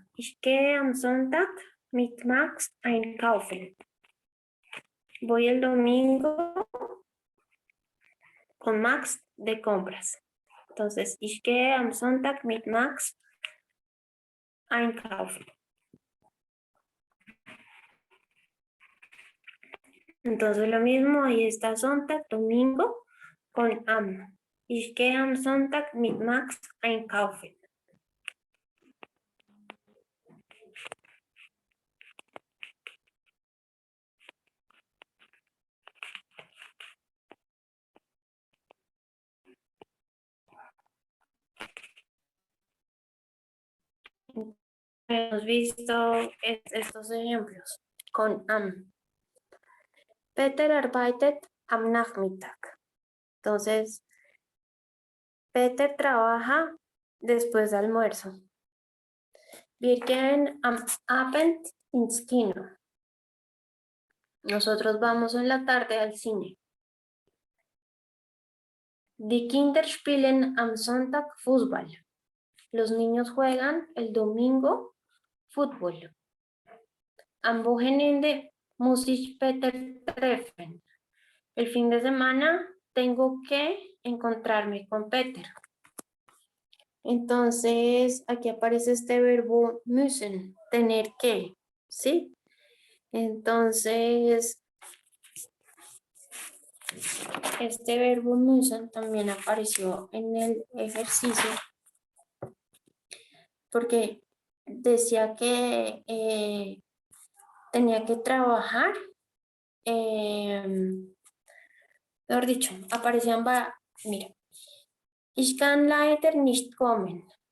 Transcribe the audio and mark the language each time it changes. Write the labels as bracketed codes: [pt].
[de] Ich gehe am Sonntag mit Max einkaufen. [es] Voy el domingo con Max de compras. Entonces, [de] ich gehe am Sonntag mit Max einkaufen. [es] Entonces, lo mismo, ahí está Sonntag, domingo, con am. [de] Ich gehe am Sonntag mit Max einkaufen. [es] Hemos visto estos ejemplos con am. [de] Peter arbeitet am Nachmittag. [es] Entonces, Peter trabaja después del almuerzo. [de] Wir gehen am Abend ins Kino. [es] Nosotros vamos en la tarde al cine. [de] Die Kinder spielen am Sonntag Fußball. [es] Los niños juegan el domingo fútbol. [de] Am Wochenende muss ich Peter treffen. [es] El fin de semana tengo que encontrarme con Peter. Entonces, aquí aparece este verbo müssen, tener que, ¿sí? Entonces, este verbo müssen también apareció en el ejercicio porque decía que tenía que trabajar, mejor dicho, aparecían, mira, [de] ich kann leider nicht kommen.